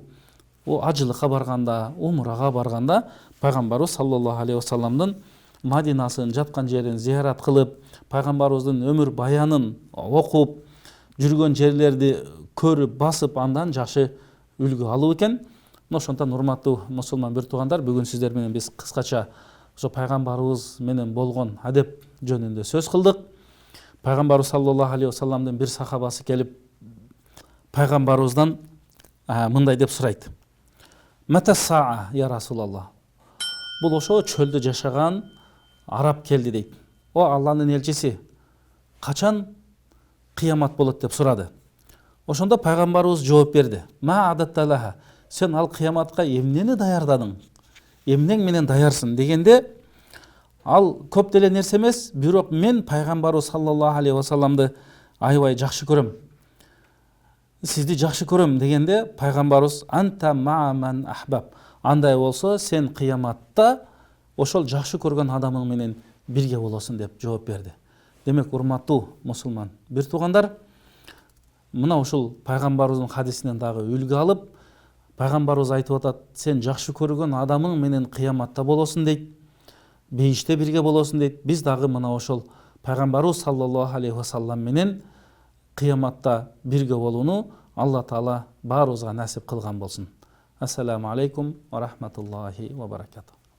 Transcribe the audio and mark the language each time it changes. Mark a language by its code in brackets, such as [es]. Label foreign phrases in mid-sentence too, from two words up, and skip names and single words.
[ky] О ажылыкка барганда, умрага барганда пайгамбарыбыз [ar] صلى الله عليه وسلم [ky] Мадинасын, жаткан жерин зыярат кылып, пайгамбарыбыздын өмүр баянын окуп, жүргөн жерлерди көрүп, басып, андан жакшы үлгү алуу экен. Ошондон урматтуу мусулман бир туугандар, бүгүн сиздер менен биз кыскача ошо пайгамбарыбыз менен болгон адеп жөнүндө сөз кылдык. Пайгамбарыбыз [ar] صلى الله عليه وسلم [ky] бир сахабасы келип пайгамбарыбыздан мындай деп сурайт: [ar] "متى الساعة يا رسول الله?" [ky] Бул ошо чөлдө жашаган араб келди дейт. О Алланын элчиси, качан кыямат болот деп сурады. Ошондо пайгамбарыбыз жооп берди: [ar] "ما أعددت لها." [ky] Сен ал кыяматка эмнени даярдадың? Эмнең менен даярсың дегенде, ал көп деле нерсе эмес, бирок мен пайгамбарыбыз [ar] صلى الله عليه وسلم [ky] аябай жакшы көрөм. Сизди жакшы көрөм дегенде, пайгамбарыбыз [ar] أنت مع من أحببت. [ky] андай болсо сен кыяматта ошол жакшы көргөн адамың менен бирге болосуң деп жооп берди. Демек, урматтуу мусулман бир туугандар, мына ушул пайгамбарыбыздын хадисинен дагы үлгү алып, пайгамбарыбыз айтып атат, сен жакшы көргөн адамың менен кыяматта болосуң дейт, бейиште бирге болосуң дейт. Биз дагы мына ошол пайгамбарыбыз [ar] صلى الله عليه وسلم [ky] менен кыяматта бирге болууну Алла Таала баарыбызга насип кылган болсун. [ar] السلام عليكم ورحمة الله وبركاته.